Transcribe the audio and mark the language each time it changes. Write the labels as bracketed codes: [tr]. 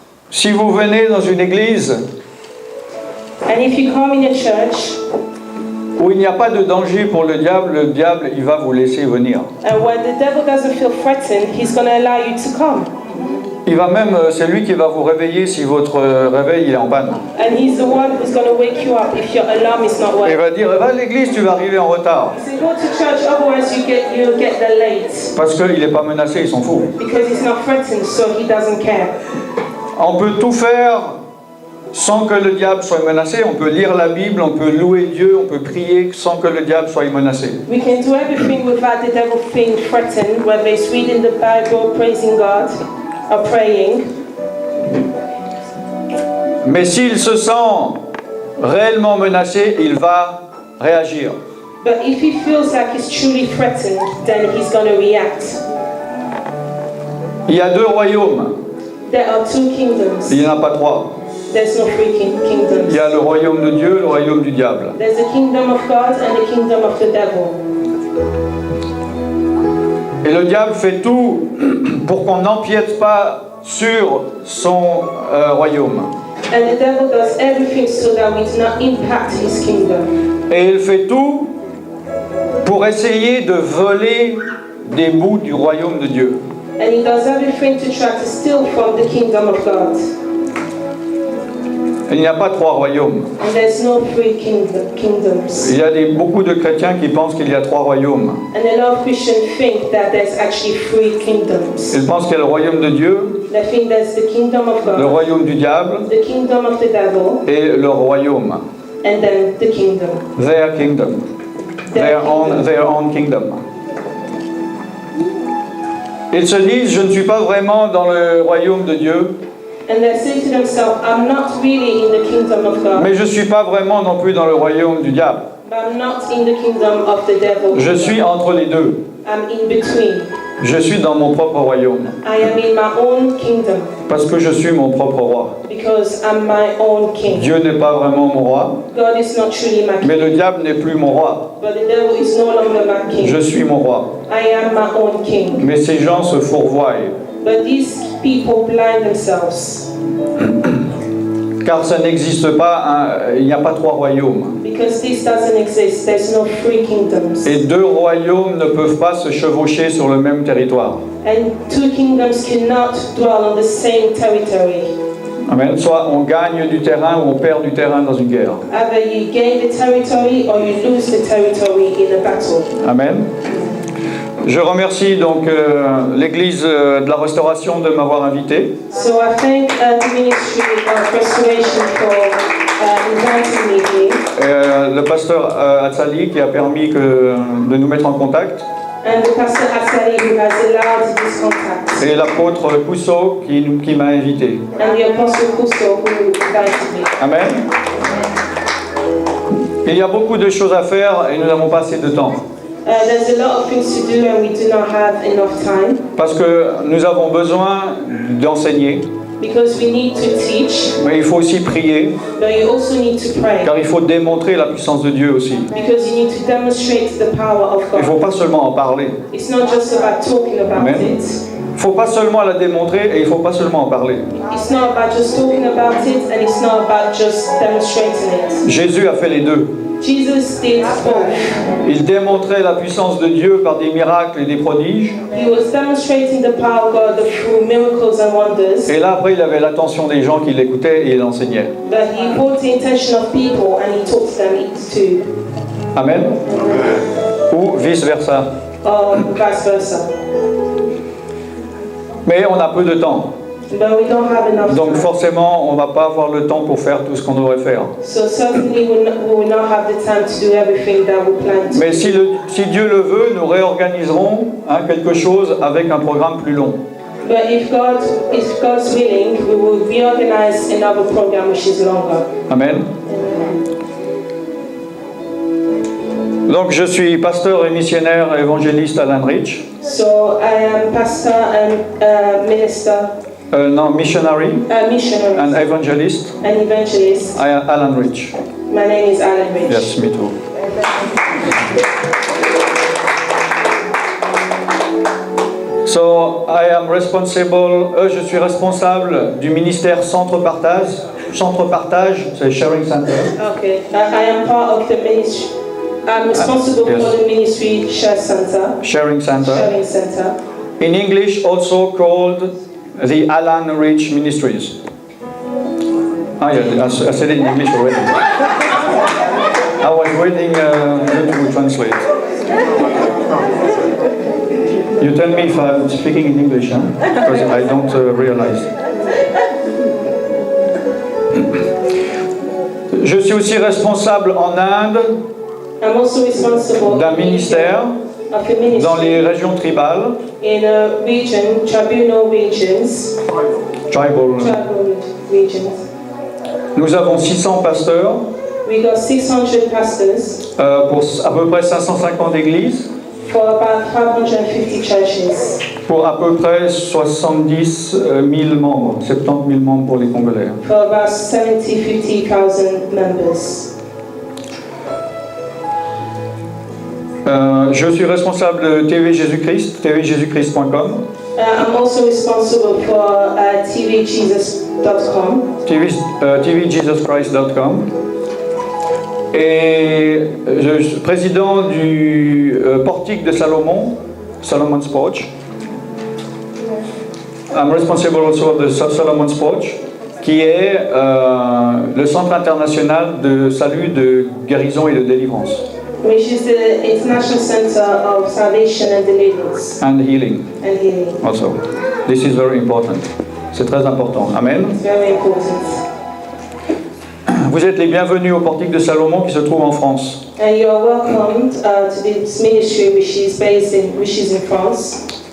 [fr] Si vous venez dans une église [en] And if you come in a church [fr] où il n'y a pas de danger pour le diable il va vous laisser venir. [en] and where the devil doesn't feel threatened, he's gonna allow you to come. [fr] Il va même, c'est lui qui va vous réveiller si votre réveil il est en panne. [en] And he's the one who's gonna wake you up if your alarm is not [fr] Il [en] working. [fr] va dire, va à l'église, tu vas arriver en retard. [en] So go to church, otherwise you'll get there late. [fr] Parce qu'il n'est pas menacé, il s'en fout. [en] Because he's not threatened, so he doesn't care. [fr] On peut tout faire sans que le diable soit menacé. On peut lire la Bible, on peut louer Dieu, on peut prier sans que le diable soit menacé. [en] We can do everything without the devil being threatened, whether it's reading the Bible, praising God, or praying. [fr] Mais s'il se sent réellement menacé, il va réagir. [en] But if he feels like he's truly threatened, then he's going to react. [fr] Il y a deux royaumes. [en] There are two kingdoms. [fr] Il n'y en a pas trois. [en] There's no three [fr] Il [en] kingdoms. [fr] y a le royaume de Dieu, le royaume du diable. [en] There's the kingdom of God and the kingdom of the devil. [fr] Et le diable fait tout pour qu'on n'empiète pas sur son royaume. [en] And the devil does everything so that we do not impact his kingdom. [fr] Et il fait tout pour essayer de voler des bouts du royaume de Dieu. [en] And he does everything to try to steal from the kingdom of God. [fr] Il n'y a pas trois royaumes. [en] And there's no three kingdoms. [fr] Il y a beaucoup de chrétiens qui pensent qu'il y a trois royaumes. [en] And a lot of Christians think that there's actually three kingdoms. [fr] Ils pensent qu'il y a le royaume de Dieu, [en] They think there's the kingdom of [fr] le [en] God, [fr] royaume du diable [en] the kingdom of the devil, [fr] et le royaume. [en] and then the kingdom. Their kingdom. Their own kingdom. [fr] Ils se disent, je ne suis pas vraiment dans le royaume de Dieu, [en] And they say to themselves, I'm not really in the kingdom of God, [fr] mais je ne suis pas vraiment non plus dans le royaume du diable. [en] but I'm not in the kingdom of the devil. [fr] Je suis entre les deux. [en] I'm in between. [fr] Je suis dans mon propre royaume. [en] I am in my own kingdom. [fr] Parce que je suis mon propre roi. [en] Because I'm my own king. [fr] Dieu n'est pas vraiment mon roi. [en] God is not truly my king. [fr] Mais le diable n'est plus mon roi. [en] But the devil is no longer my king. [fr] Je suis mon roi. [en] I am my own king. [fr] Mais ces gens se fourvoient. [en] But these people blind themselves. [fr] Car ça n'existe pas, il n'y a pas trois royaumes. [en] Because this doesn't exist, there's no three kingdoms. [fr] Et deux royaumes ne peuvent pas se chevaucher sur le même territoire. [en] And two kingdoms cannot dwell on the same territory. [fr] Amen. Soit on gagne du terrain ou on perd du terrain dans une guerre. [en] Either you gain the territory or you lose the territory in a battle. [fr] Amen. Je remercie donc l'Église de la Restauration de m'avoir invité. [en] So I thank the Ministry of Restoration for inviting me here. [fr] Le pasteur Atsali qui a permis de nous mettre en contact. [en] And the Pastor Atsali who has allowed this contact. [fr] Et l'apôtre Pousso qui m'a invité. [en] And the Apostle Pousso who invited me. [fr] Amen. Il y a beaucoup de choses à faire et nous n'avons pas assez de temps. [en] There's a lot of things to do and we do not have enough time. [fr] Parce que nous avons besoin d'enseigner. [en] Because we need to teach. [fr] Mais il faut aussi prier. [en] But you also need to pray. [fr] Car il faut démontrer la puissance de Dieu aussi. [en] Because you need to demonstrate the power of God. [fr] Il ne faut pas seulement en parler. [en] It's not just about talking about [fr] Amen. [en] it. [fr] Il ne faut pas seulement la démontrer et il ne faut pas seulement en parler. [en] It's not about just talking about it and it's not about just demonstrating it. [fr] Jésus a fait les deux. [en] Jesus did both. [fr] Il démontrait la puissance de Dieu par des miracles et des prodiges. [en] He was demonstrating the power of God through miracles and wonders. [fr] Et là, après, il avait l'attention des gens qui l'écoutaient et il enseignait. [en] But he brought the attention of people and he taught them too. [fr] Amen. Ou vice-versa. [en] Or vice versa. [fr] Mais on a peu de temps. [en] But we don't have enough [fr] Donc [en] time. [fr] forcément, on ne va pas avoir le temps pour faire tout ce qu'on devrait faire. [en] So certainly we will not have the time to do everything that we plan to. [fr] Mais si Dieu le veut, nous réorganiserons quelque chose avec un programme plus long. [en] But if God's willing, we will reorganize another program which is longer. [fr] Amen. Donc je suis pasteur et missionnaire évangéliste Alan Rich. [en] So I am pastor and minister. No, missionary Missionary and evangelist. and evangelist. I am Alan Rich. My name is Alan Rich. Yes, me too. So I am responsible. [fr] Je suis responsable du ministère Centre Partage. Centre Partage, c'est Sharing Center. [en] Okay. I am part of the ministry. I'm responsible yes. for the ministry Sharing Sharing Center. Center. In English, also called the Alan Rich Ministries. Ah, yeah, I said it in English already. I was waiting to translate. You tell me if I'm speaking in English, huh? Because I don't realize. [fr] Je suis aussi responsable en Inde [en] I'm also responsible [fr] d'un ministère [en] of the ministry [fr] dans les régions tribales. [en] in a region, tribal regions. [fr] Nous avons 600 pasteurs. [en] We got 600 pastors. [fr] Pour à peu près 550 églises. [en] For about 550 churches. [fr] Pour à peu près 70 000 membres, 70 000 membres pour les Congolais. [en] For about 50,000 members. [fr] Je suis responsable de TV Jésus-Christ, tvjesuschrist.com. [en] I'm also responsible for tvjesus.com. tvjesuschrist.com. [fr] Et je suis président du portique de Salomon, Solomon's Porch. [en] I'm responsible also of the Solomon's Porch, [fr] qui est le centre international de salut, de guérison et de délivrance. [en] Which is the International Center of Salvation and Deliverance. And healing. And healing. Also, this is very important. [fr] C'est très important. Amen. [en] It's very important. [fr] Vous êtes les bienvenus au portique de Salomon qui se trouve en France. [en] And you are welcomed to this ministry which is in France.